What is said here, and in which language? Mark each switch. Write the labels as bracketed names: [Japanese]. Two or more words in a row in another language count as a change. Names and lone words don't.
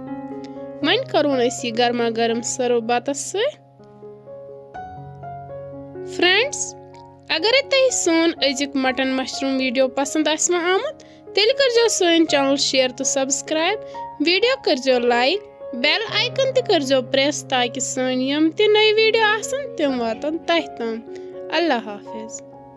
[Kashmiri] वन करोन अस यह गर्मा गर्म सर्व बतस। फ्रेंड्स, अगर तुम सोन अजिक [English] mutton mushroom video [Kashmiri] पसंद आमुत तेल करजो सोन चैनल शेयर तो सब्सक्राइब, वीडियो करजो लाइक, [English] bell icon [Kashmiri] ते करजो प्रेस ताकि सोन यम ते नई वीडियो आसन तिम वातन तह तम। [Urdu] اللہ حافظ.